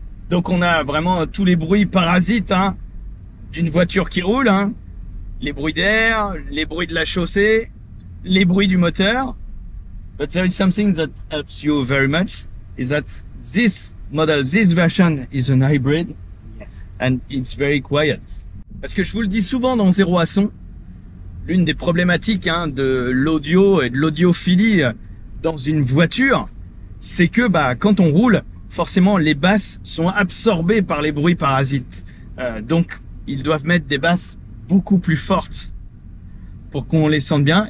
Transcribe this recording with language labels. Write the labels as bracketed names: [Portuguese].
[French] Donc on a vraiment tous les bruits parasites hein, d'une voiture qui roule. Hein. Les bruits d'air, les bruits de la chaussée, les bruits du moteur. [English] But there is something that helps you very much, is that this model, this version is an hybrid. Yes. And it's very quiet. [French] Parce que je vous le dis souvent dans Zéro à Son, l'une des problématiques hein, de l'audio et de l'audiophilie dans une voiture, c'est que quand on roule, forcément les basses sont absorbées par les bruits parasites. Donc ils doivent mettre des basses beaucoup plus fortes pour qu'on les sente bien.